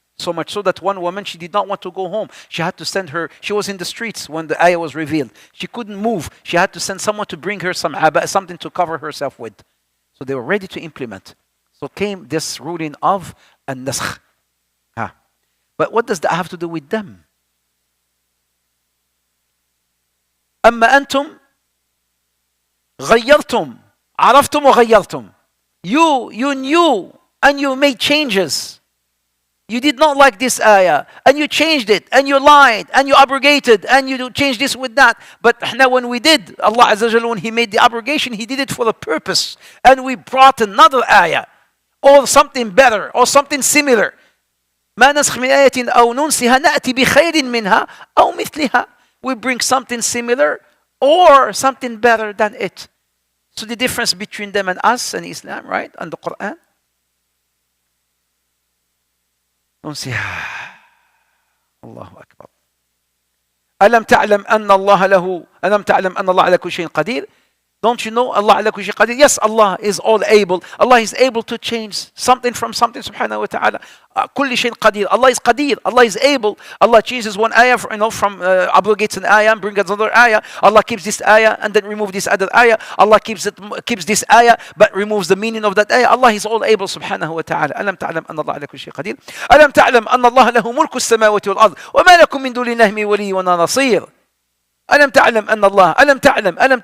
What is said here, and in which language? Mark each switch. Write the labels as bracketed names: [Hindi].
[English] So much so that one woman, she did not want to go home. She had to send her, she was in the streets when the ayah was revealed. She couldn't move. She had to send someone to bring her something to cover herself with. So they were ready to implement. So came this ruling of an-nasakh. But what does that have to do with them? [Arabic] أما أنتم غيرتم عرفتم وغيرتم. [English] You knew and you made changes. You did not like this ayah and you changed it and you lied and you abrogated and you changed this with that. But now when we did, Allah Azza wa Jalla, when He made the abrogation, He did it for a purpose. And we brought another ayah or something better or something similar. [Arabic] ما نسخ من آية أو ننسها نأتي بخير منها أو مثلها. [English] We bring something similar or something better than it. So the difference between them and us and Islam, right? And the Quran. [Arabic] ننسها. الله أكبر. ألم تعلم أن الله له ألم تعلم أن الله على كل شيء قدير. [English] Don't you know Allah [Arabic] ala kulli shay qadir? [English] Yes, Allah is all able. Allah is able to change something from something, subhanahu wa ta'ala. [Arabic] Kulli shay qadir. [English] Allah is qadir. Allah is able. Allah changes one ayah, from abrogates an ayah and brings another ayah. Allah keeps this ayah and then removes this other ayah. Allah keeps this ayah but removes the meaning of that ayah. Allah is all able, subhanahu wa ta'ala. [Arabic] ألم تعلم أن الله على كل شيء قدير. ألم تعلم أن الله له ملك السماوات والأرض وما لكم من دون الله من ولي ولا نصير. ألم تعلم أن الله ألم تعلم.